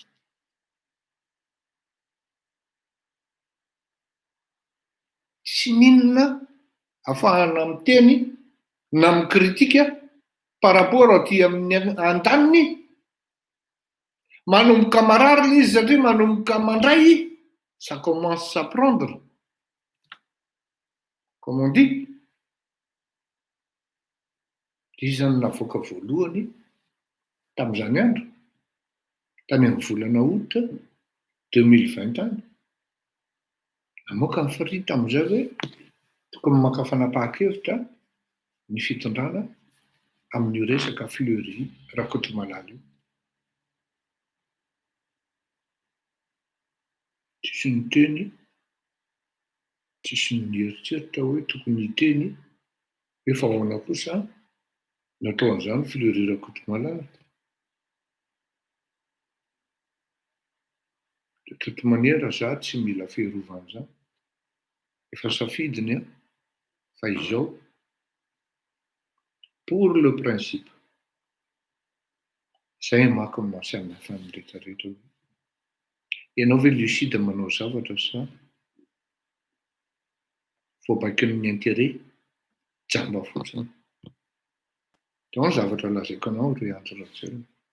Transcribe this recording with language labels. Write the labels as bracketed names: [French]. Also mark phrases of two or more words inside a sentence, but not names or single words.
[Malagasy] Tsy ninona ahafahana miteny na mikritika [French] par rapport [Malagasy] aty amin'ny an-taniny, manomboka marary izy satria manomboka mandray, [French] ça commence à prendre, comme on dit. [Malagasy] Izy zany navoaka voalohany tamin'izany andro tany amin'ny volana août 2020 any, namoaka ny farihy tamin'izay hoe tokony maka fanapahakevitra ny fitondrana amin'io resaka fleury Rakotomalala io. Tsisy ny teny, tsisy ny eritreritra hoe tokony hiteny hoe fa ahoana kosa natao an'izany fleury Rakotomalala. [French] De toute manière [Malagasy] za tsy mila fiarovana zany, efa safidiny a fa izao [French] pour le principe. [Malagasy] Zay mako ny mahasamihafa ny rehetrarehetra. Ianao ve lucide manao zavatra sa voabaikin'ny intérêt jamba fotsiny? Zao ny zavatra lazaiko anao ry andro ratsy.